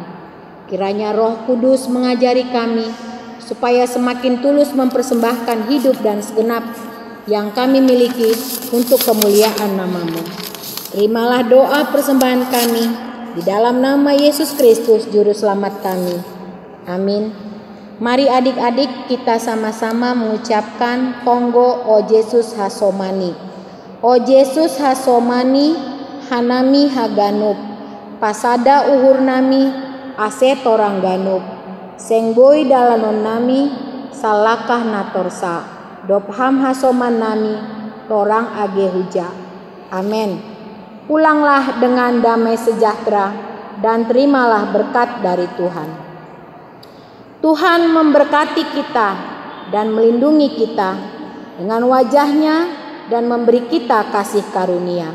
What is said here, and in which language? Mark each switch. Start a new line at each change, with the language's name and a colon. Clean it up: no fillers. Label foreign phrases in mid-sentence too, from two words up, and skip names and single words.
Indonesian: Kiranya Roh Kudus mengajari kami, supaya semakin tulus mempersembahkan hidup dan segenap yang kami miliki untuk kemuliaan nama-Mu. Terimalah doa persembahan kami, di dalam nama Yesus Kristus, Juru Selamat kami. Amin. Mari adik-adik kita sama-sama mengucapkan
Batak Simalungun: Konggo O Yesus Hasomani. O Yesus Hasomani, Hanami Haganub, Pasada Uhur Nami, Ase Torang Ganub, Sengboi Dalanon Nami, Salakah Natorsa, Dopham Hasoman Nami, Torang Age Huja.
Indonesian: Amin. Pulanglah dengan damai sejahtera dan terimalah berkat dari Tuhan. Tuhan memberkati kita dan melindungi kita dengan wajah-Nya dan memberi kita kasih karunia.